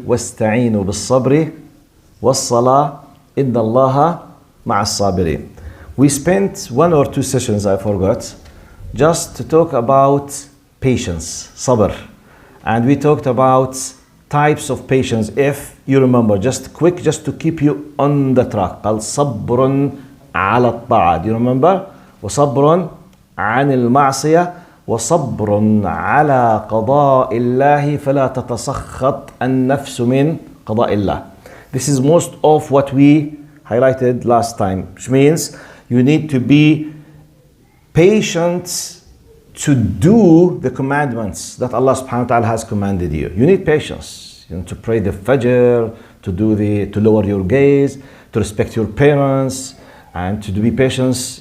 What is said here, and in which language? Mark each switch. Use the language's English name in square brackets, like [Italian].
[Arabic] وَاسْتَعِينُوا بِالصَّبْرِ وَالصَّلَاةِ إِنَّ اللَّهَ مَعَ الصَّابِرِينَ. [English] We spent one or two sessions, I forgot, just to talk about patience, sabr. And we talked about types of patience, if you remember, just quick, just to keep you on the track. [Arabic] قال صبر على الطاعة. [English] Do you remember? [Arabic] وصبر عن المعصية وصبر على قضاء الله فلا تتسخط النفس من قضاء الله. [English] This is most of what we highlighted last time, which means you need to be patient to do the commandments that Allah subhanahu wa ta'ala has commanded you. You need patience, to pray the fajr, to lower your gaze, to respect your parents, and to be patient.